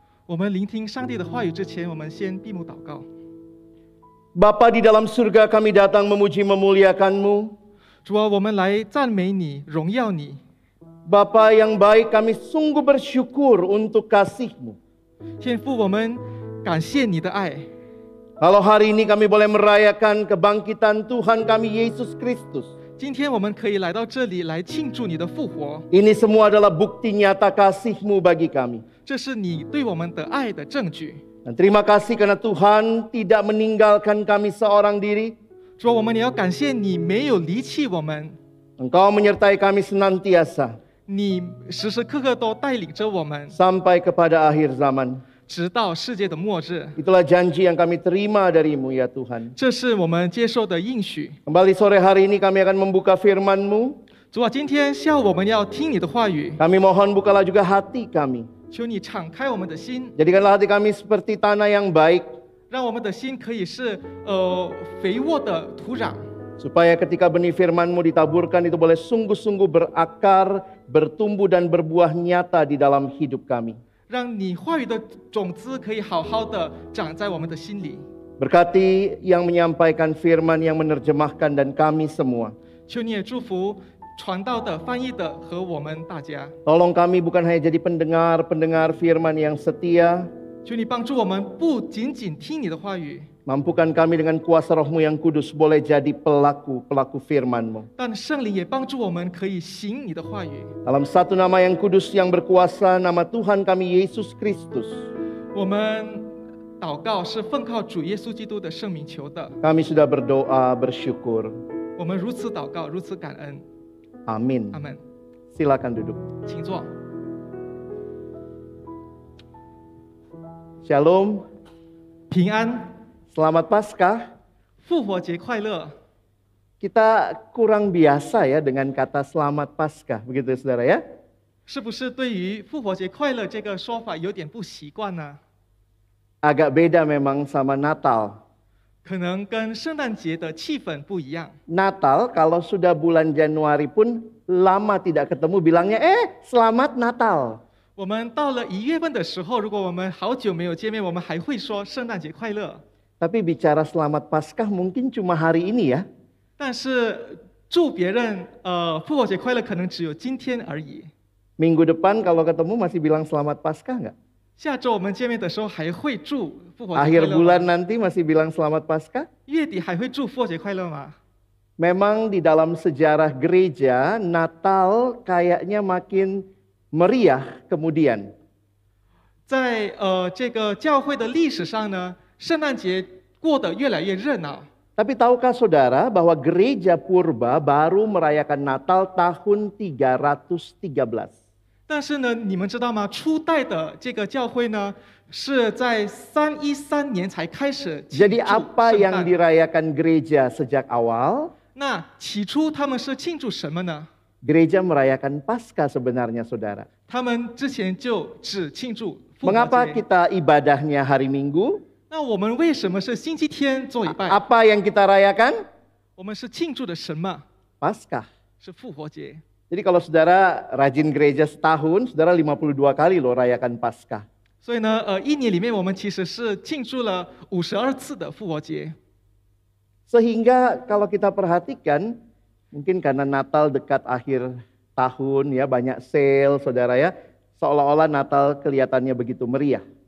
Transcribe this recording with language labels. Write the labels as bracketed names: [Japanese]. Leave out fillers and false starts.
[Chinese] 我们聆听上帝的话语之前，我们先闭目祷告。 [Indonesian] Bapa di dalam surga, kami datang memuji memuliakan-Mu. [Chinese] 主啊，我们来赞美你，荣耀你。 [Indonesian] Bapa yang baik, kami sungguh bersyukur untuk kasih-Mu. [Chinese] 天父，我们感谢你的爱。 [Indonesian] Kalau hari ini kami boleh merayakan kebangkitan Tuhan kami Yesus Kristus. [Chinese] 今天我们可以来到这里来庆祝你的复活， [Indonesian] Ini semua adalah bukti nyata kasih-Mu bagi kami. [Chinese] 这是你对我们的爱的证据。 [Indonesian] Dan terima kasih karena Tuhan tidak meninggalkan kami seorang diri. [Chinese] 主啊，我们也要感谢你没有离弃我们， [Indonesian] Engkau menyertai kami senantiasa [Chinese] 你时时刻刻都带领着我们， [Indonesian] sampai kepada akhir zaman. [Chinese] 直到世界的末日。 [Indonesian] Itulah janji yang kami terima dari-Mu ya Tuhan. [Chinese] 这是我们接受的应许。 [Indonesian] Kembali sore hari ini kami akan membuka firman-Mu. [Chinese] 主啊，今天下午我们要听你的话语， [Indonesian] Kami mohon bukalah juga hati kami. [Chinese] 求你敞开我们的心， [Indonesian] Jadikanlah hati kami seperti tanah yang baik, [Chinese] 让我们的心可以是肥沃的土壤， [Indonesian] supaya ketika benih firman-Mu ditaburkan itu boleh sungguh-sungguh berakar, bertumbuh dan berbuah nyata di dalam hidup kami. [Chinese] 让你话语的种子可以好好的长在我们的心里。 [Indonesian] Berkati yang menyampaikan firman, yang menerjemahkan dan kami semua. [Chinese] 求你也祝福传道的、翻译的和我们大家。 [Indonesian] Tolong kami bukan hanya jadi pendengar-pendengar firman yang setia. [Chinese] 求你帮助我们，不仅仅听你的话语， [Indonesian] Mampukan kami dengan kuasa Roh-Mu yang kudus boleh jadi pelaku-pelaku firman-Mu. [Chinese] 但圣灵也帮助我们可以行你的话语。 [Indonesian] Dalam satu nama yang kudus yang berkuasa, nama Tuhan kami Yesus Kristus. [Chinese] 我们祷告是奉靠主耶稣基督的圣名求的。 [Indonesian] Kami sudah berdoa, bersyukur. [Chinese] 我们如此祷告，如此感恩。 [Indonesian] Amin. [Chinese] 阿门。 [Indonesian] Silakan duduk. [Chinese] 请坐。 [Indonesian] Shalom. [Chinese] 平安， [Indonesian] Selamat Paskah. [Chinese] 复活节快乐。 [Indonesian] Kita kurang biasa ya dengan kata selamat Paskah, begitu ya, saudara ya? [Chinese] 是不是对于复活节快乐这个说法有点不习惯呢？ [Indonesian] Agak beda memang sama Natal. [Chinese] 可能跟圣诞节的气氛不一样。 [Indonesian] Natal kalau sudah bulan Januari pun lama tidak ketemu bilangnya selamat Natal. [Chinese] 我们到了1月份的时候，如果我们好久没有见面，我们还会说圣诞节快乐。 [Indonesian] Tapi bicara selamat Paskah mungkin cuma hari ini ya. [Chinese] 但是祝别人复活节快乐，可能只有今天而已。 [Indonesian] Minggu depan kalau ketemu masih bilang selamat Paskah nggak? [Chinese] 下周我们见面的时候还会祝复活节快 [Indonesian] Akhir [Chinese] 乐 [Indonesian] bulan [Chinese] 吗？ [Indonesian] nanti masih bilang selamat Paskah? [Chinese] 月底还会祝复活节快乐吗？ [Indonesian] Memang di dalam sejarah gereja, Natal kayaknya makin meriah kemudian. [Chinese] 在这个教会的历史上呢，圣诞节过得越来越热闹。 [Indonesian] Tapi tahukah saudara bahwa gereja purba baru merayakan Natal tahun 313? [Chinese] 但是呢，你们知道吗？初代的这个教会呢，是在313年才开始庆祝 [Indonesian] Jadi apa [Chinese] 圣 [Indonesian] yang [Chinese] 诞。 [Indonesian] dirayakan gereja sejak awal? [Chinese] 那起初他们是庆祝什么呢？ [Indonesian] Gereja merayakan Paskah sebenarnya saudara. [Chinese] 他们之前就只庆祝复活 [Indonesian] Mengapa [Chinese] 节。 [Indonesian] kita ibadahnya hari Minggu? [Chinese] 那我们为什么是星期天做礼拜？ [Indonesian] Apa yang kita rayakan? [Chinese] 我们是庆祝的什么？ [Indonesian] Paskah. [Chinese] 是复活节。 [Indonesian] Jadi kalau saudara rajin gereja setahun, saudara 52 kali loh rayakan Paskah. [Chinese] 所以呢，1年里面我们其实是庆祝了52次的复活节。 [Indonesian] Sehingga kalau kita perhatikan, mungkin karena Natal dekat akhir tahun ya, banyak sale saudara ya, seolah-olah Natal kelihatannya begitu meriah.